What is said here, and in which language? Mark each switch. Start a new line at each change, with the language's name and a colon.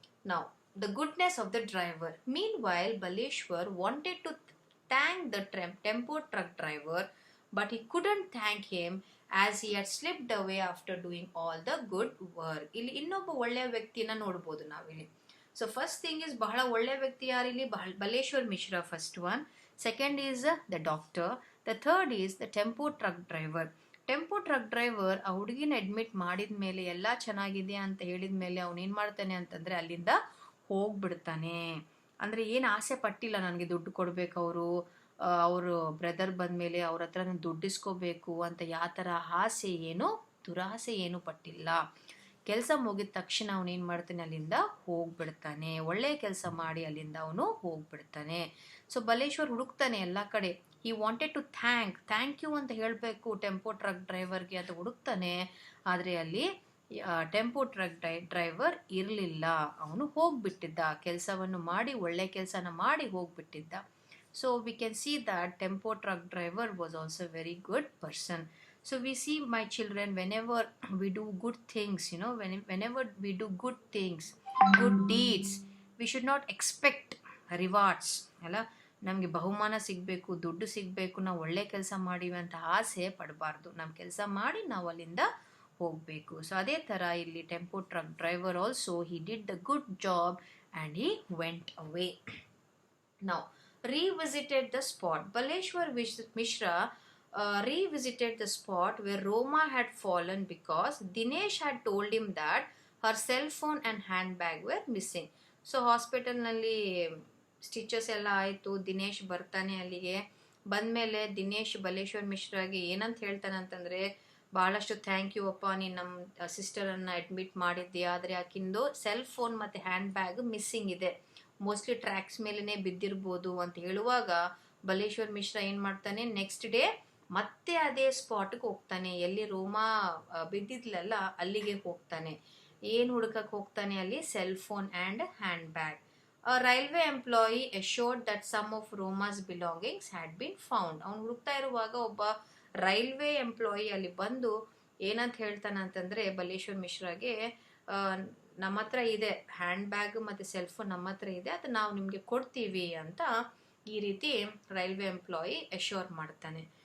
Kannada: ನಾವು
English: The goodness of the driver. Meanwhile Baleshwar wanted to thank the tempo truck driver, but he couldn't thank him as he had slipped away after doing all the good work.
Kannada: ಇಲ್ಲಿ ಇನ್ನೊಬ್ಬ ಒಳ್ಳೆಯ ವ್ಯಕ್ತಿನ ನೋಡ್ಬೋದು ನಾವಿಲ್ಲಿ. So
English: first thing is,
Kannada: ಬಹಳ ಒಳ್ಳೆಯ ವ್ಯಕ್ತಿ ಯಾರಿಲ್ಲಿ? Baleshwar Mishra first one.
English: Second is the doctor. The third is the tempo truck driver.
Kannada: Tempo truck driver ಆ ಹುಡುಗಿನ ಅಡ್ಮಿಟ್ ಮಾಡಿದ ಮೇಲೆ ಎಲ್ಲ ಚೆನ್ನಾಗಿದೆ ಅಂತ ಹೇಳಿದ ಮೇಲೆ ಅವನು ಏನು ಮಾಡ್ತಾನೆ ಅಂತಂದರೆ ಅಲ್ಲಿಂದ ಹೋಗ್ಬಿಡ್ತಾನೆ. ಅಂದರೆ ಏನು ಆಸೆ ಪಟ್ಟಿಲ್ಲ, ನನಗೆ ದುಡ್ಡು ಕೊಡಬೇಕು ಅವರು ಬ್ರದರ್ ಬಂದಮೇಲೆ ಅವ್ರ ಹತ್ರ ನಾನು ದುಡ್ಡಿಸ್ಕೋಬೇಕು ಅಂತ ಯಾವ ಥರ ಆಸೆ ಏನು ದುರಾಸೆ ಏನು ಪಟ್ಟಿಲ್ಲ. ಕೆಲಸ ಮುಗಿದ ತಕ್ಷಣ ಅವನು ಏನು ಮಾಡ್ತಾನೆ, ಅಲ್ಲಿಂದ ಹೋಗ್ಬಿಡ್ತಾನೆ. ಒಳ್ಳೆಯ ಕೆಲಸ ಮಾಡಿ ಅಲ್ಲಿಂದ ಅವನು ಹೋಗ್ಬಿಡ್ತಾನೆ. ಸೊ ಬಲೇಶ್ವರ್ ಹುಡುಕ್ತಾನೆ ಎಲ್ಲ ಕಡೆ. ಈ
English: wanted to thank you
Kannada: ಅಂತ ಹೇಳಬೇಕು ಟೆಂಪೋ ಟ್ರಕ್ ಡ್ರೈವರ್ಗೆ ಅಂತ ಹುಡುಕ್ತಾನೆ. ಆದರೆ ಅಲ್ಲಿ ಟೆಂಪೋ ಟ್ರಕ್ ಡ್ರೈವರ್ ಇರಲಿಲ್ಲ. ಅವನು ಹೋಗ್ಬಿಟ್ಟಿದ್ದ, ಕೆಲಸವನ್ನು ಮಾಡಿ ಒಳ್ಳೆ ಕೆಲಸನ ಮಾಡಿ ಹೋಗ್ಬಿಟ್ಟಿದ್ದ.
English: So we can see that tempo truck driver was also very good person. So we see, my children, whenever we do good things, whenever we do good things, good deeds, we should not expect rewards.
Kannada: ಅಲ್ಲ, ನಮಗೆ ಬಹುಮಾನ ಸಿಗಬೇಕು, ದುಡ್ಡು ಸಿಗಬೇಕು, ನಾವು ಒಳ್ಳೆ ಕೆಲಸ ಮಾಡಿವಿ ಅಂತ ಆಸೆ ಪಡಬಾರ್ದು. ನಮ್ಮ ಕೆಲಸ ಮಾಡಿ ನಾವು ಅಲ್ಲಿಂದ ಹೋಗಬೇಕು.
English: so
Kannada: ಅದೇ ಥರ ಇಲ್ಲಿ
English: Tempo truck driver also he did the good job and he went away. Now revisited the spot. Baleshwar Mishra revisited the spot where Roma had fallen because Dinesh had told him that her cell phone and handbag were missing.
Kannada: So ಹಾಸ್ಪಿಟಲ್ನಲ್ಲಿ stitches ಎಲ್ಲ ಆಯಿತು. ದಿನೇಶ್ ಬರ್ತಾನೆ ಅಲ್ಲಿಗೆ. ಬಂದಮೇಲೆ ದಿನೇಶ್ ಬಲೇಶ್ವರ್ ಮಿಶ್ರಾಗೆ ಏನಂತ ಹೇಳ್ತಾನೆ ಅಂತಂದರೆ, ಭಾಳಷ್ಟು thank you ಅಪ್ಪ, ನೀನು ನಮ್ಮ ಸಿಸ್ಟರನ್ನು ಅಡ್ಮಿಟ್ ಮಾಡಿದ್ದೆ, ಆದರೆ ಆಕಿಂದು ಸೆಲ್ ಫೋನ್ ಮತ್ತು ಹ್ಯಾಂಡ್ ಬ್ಯಾಗ್ ಮಿಸ್ಸಿಂಗ್ ಇದೆ, ಮೋಸ್ಟ್ಲಿ ಟ್ರ್ಯಾಕ್ಸ್ ಮೇಲೇ ಬಿದ್ದಿರ್ಬೋದು ಅಂತ ಹೇಳುವಾಗ ಬಲೇಶ್ವರ್ ಮಿಶ್ರಾ ಏನು ಮಾಡ್ತಾನೆ, ನೆಕ್ಸ್ಟ್ ಡೇ ಮತ್ತೆ ಅದೇ ಸ್ಪಾಟ್ಗೆ ಹೋಗ್ತಾನೆ. ಎಲ್ಲಿ ರೋಮಾ ಬಿದ್ದಿದ್ಲಲ್ಲ ಅಲ್ಲಿಗೆ ಹೋಗ್ತಾನೆ. ಏನು ಹುಡುಕಕ್ಕೆ ಹೋಗ್ತಾನೆ ಅಲ್ಲಿ? Cell phone and hand bag.
English: Railway employee assured that some of Roma's belongings had been found.
Kannada: ಅವ್ನು ಹುಡುಕ್ತಾ ಇರುವಾಗ ಒಬ್ಬ ರೈಲ್ವೆ ಎಂಪ್ಲಾಯಿ ಅಲ್ಲಿ ಬಂದು ಏನಂತ ಹೇಳ್ತಾನೆ ಅಂತಂದರೆ ಬಲೇಶ್ವರ್ ಮಿಶ್ರಾಗೆ, ನಮ್ಮ ಹತ್ರ ಇದೆ ಹ್ಯಾಂಡ್ ಬ್ಯಾಗ್ ಮತ್ತು ಸೆಲ್ ಫೋನ್ ನಮ್ಮ ಹತ್ರ ಇದೆ, ಅದು ನಾವು ನಿಮಗೆ ಕೊಡ್ತೀವಿ ಅಂತ ಈ ರೀತಿ ರೈಲ್ವೆ ಎಂಪ್ಲಾಯಿ ಅಶ್ಯೂರ್ ಮಾಡ್ತಾನೆ.